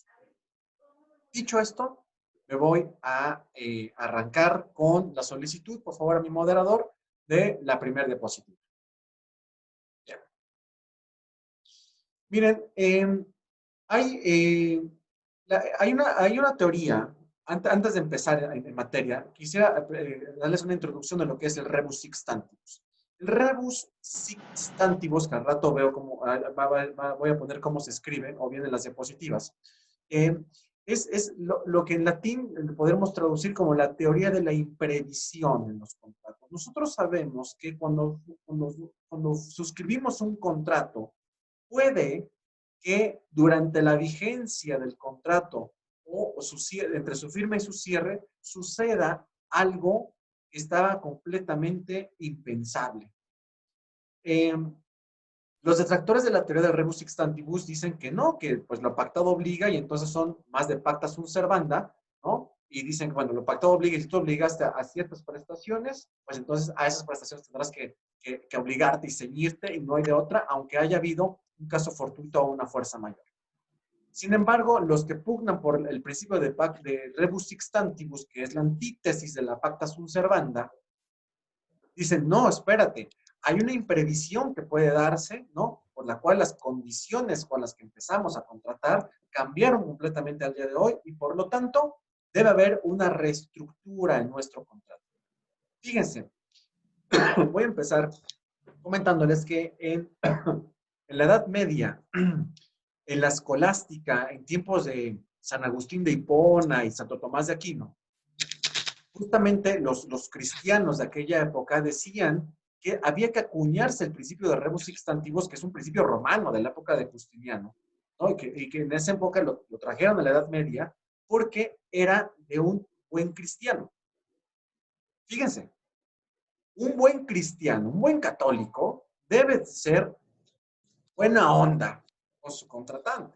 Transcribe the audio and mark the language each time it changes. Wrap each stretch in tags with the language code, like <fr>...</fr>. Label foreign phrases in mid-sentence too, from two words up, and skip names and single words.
<es>Dicho esto, me voy a arrancar con la solicitud, por favor, a mi moderador, de la primera diapositiva. Bien. Miren, hay una teoría, antes de empezar en materia, quisiera darles una introducción de lo que es el</es> <la>rebus sic stantibus.</la> <es>El</es> <la>rebus sic stantibus,</la> <es>que al rato veo cómo, voy a poner cómo se escribe, o bien en las diapositivas, eh, es lo que en latín podemos traducir como la teoría de la imprevisión en los contratos. Nosotros sabemos que cuando suscribimos un contrato, puede que durante la vigencia del contrato o entre su firma y su cierre suceda algo que estaba completamente impensable. Los detractores de la teoría del</es> <la>rebus sic stantibus</la> <es>dicen que no, que pues lo pactado obliga y entonces son más de</es> <la>pacta sunt servanda,</la> <es>¿no? Y dicen, bueno, lo pactado obliga y si tú obligaste a ciertas prestaciones, pues entonces a esas prestaciones tendrás que obligarte y ceñirte y no hay de otra, aunque haya habido un caso fortuito o una fuerza mayor. Sin embargo, los que pugnan por el principio de</es> <la>rebus sic stantibus,</la> <es>que es la antítesis de la</es> <la>pacta sunt servanda,</la> <es>dicen, no, espérate, hay una imprevisión que puede darse, ¿no? Por la cual las condiciones con las que empezamos a contratar cambiaron completamente al día de hoy y por lo tanto debe haber una reestructura en nuestro contrato. Fíjense, voy a empezar comentándoles que en la Edad Media, en la escolástica, en tiempos de San Agustín de Hipona y Santo Tomás de Aquino, justamente los cristianos de aquella época decían que había que acuñarse el principio de</es> <la>rebus sic stantibus,</la> <es>que es un principio romano de la época de Justiniano, ¿no? Y que en esa época lo trajeron a la Edad Media porque era de un buen cristiano. Fíjense, un buen cristiano, un buen católico, debe ser buena onda con su contratante.</es>